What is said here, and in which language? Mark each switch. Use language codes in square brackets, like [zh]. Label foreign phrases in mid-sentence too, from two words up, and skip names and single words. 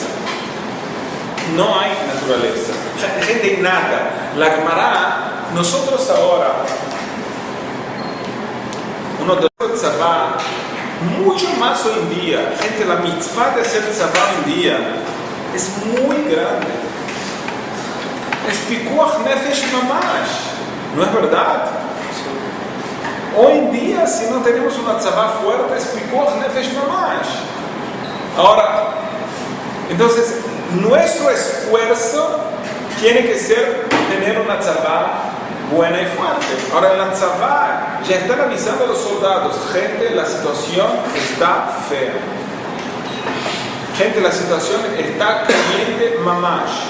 [es] No hay naturaleza. Gente, nada. La Gemara, nosotros ahora, uno de los tzavá, mucho más hoy en día, gente, la mitzvah de hacer tzavá hoy en día es muy grande. Es [he] פיקוח נפש ממש. [es] ¿No es verdad? Hoy en día, si no tenemos una tzavá fuerte, es [he] פיקוח נפש ממש. [es] Ahora, entonces, nuestro esfuerzo tiene que ser tener una tzavá buena y fuerte. Ahora, en la tzavá ya están avisando a los soldados, gente, la situación está fea. Gente, la situación está caliente, mamash.